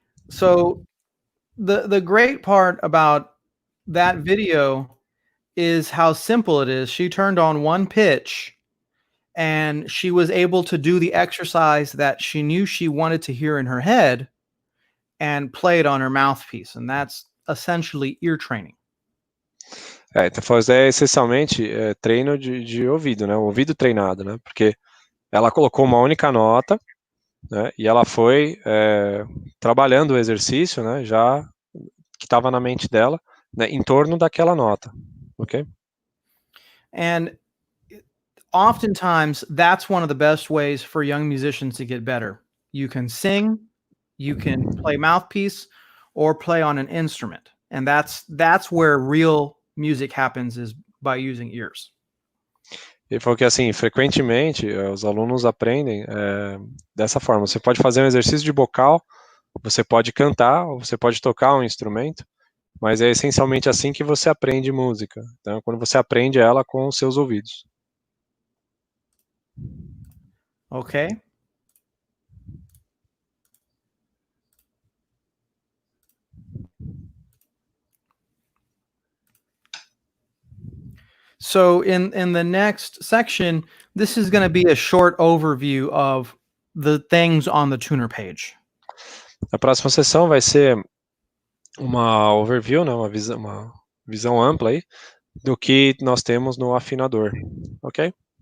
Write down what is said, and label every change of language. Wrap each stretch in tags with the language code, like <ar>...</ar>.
<en>So the great part about that video is how simple it is. She turned on one pitch and she was able to do the exercise that she knew she wanted to hear in her head and play it on her mouthpiece. And that's essentially ear training.</en> <pt>Então fazer essencialmente treino de ouvido, né? O ouvido treinado, né? Porque ela colocou uma única nota, né? E ela foi trabalhando o exercício, né? Já que estava na mente dela, né? Em torno daquela nota, ok?</pt> <en>And oftentimes, that's one of the best ways for young musicians to get better. You can sing, you can play mouthpiece, or play on an instrument. And that's where real music happens, is by using ears.</en> <pt>E foi que, assim, frequentemente os alunos aprendem dessa forma. Você pode fazer um exercício de bocal, você pode cantar, ou você pode tocar um instrumento, mas é essencialmente assim que você aprende música. Então, quando você aprende ela com os seus ouvidos.</pt> <en>Okay. So in the next section, this is going to be a short overview of the things on the tuner page.</en> <pt>A próxima sessão vai ser uma overview, né, uma visão ampla aí do que nós temos no afinador, ok?</pt>